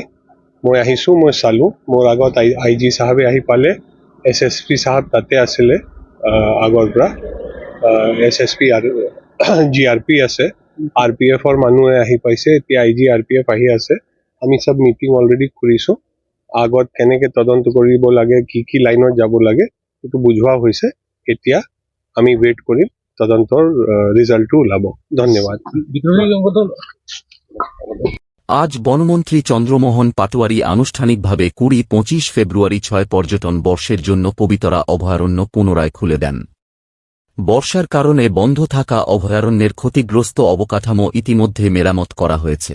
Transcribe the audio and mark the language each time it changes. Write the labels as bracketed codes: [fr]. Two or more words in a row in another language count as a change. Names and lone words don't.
[as] মই আহিছোঁ, মই চালোঁ, মোৰ আগত IG চাহাবে আহি পালে, SSP চাহাব তাতে আছিলে আগৰ পৰা, SSP আৰু GRP আছে, RPFৰ মানুহে আহি পাইছে, এতিয়া IG RPF আহি আছে। আমি চব [en] meeting already [as] কৰিছোঁ। আগত কেনেকৈ তদন্ত কৰিব লাগে, কি লাইনত যাব লাগে সেইটো বুজোৱা হৈছে। এতিয়া আমি ৱেইট কৰিম, তদন্তৰ ৰিজাল্টটো ওলাব। ধন্যবাদ। [bn] আজ বনমন্ত্রী চন্দ্রমোহন পাটোয়ারি আনুষ্ঠানিকভাবে ২০-২৫ ফেব্রুয়ারি ৬ পর্যটন বর্ষের জন্য পবিতরা অভয়ারণ্য পুনরায় খুলে দেন। বর্ষার কারণে বন্ধ থাকা অভয়ারণ্যের ক্ষতিগ্রস্ত অবকাঠামো ইতিমধ্যে মেরামত করা হয়েছে।